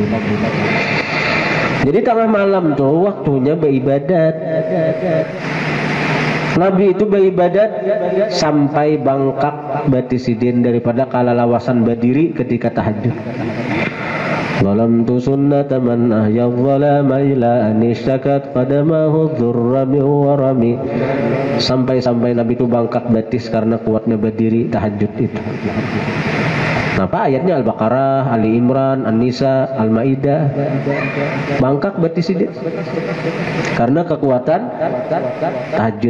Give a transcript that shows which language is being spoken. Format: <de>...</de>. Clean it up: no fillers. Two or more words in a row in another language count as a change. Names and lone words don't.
<bjn>Jadi tengah malam tuh waktunya beribadat. Nabi itu beribadat sampai bangkak batisidin daripada kalalawasan berdiri ketika tahajud.</bjn> <ar>ولم تو سنة من أحيا الظلام إلى أن اشتكت قدماه الضر من ورم.</ar> <bjn>Sampai Nabi itu bangkak batis karena kuatnya berdiri tahajud itu. Kenapa ayatnya Al-Baqarah, Ali Imran, An-Nisa, Al-Maidah. Bangkak batis ini karena kekuatan tahajud.</bjn>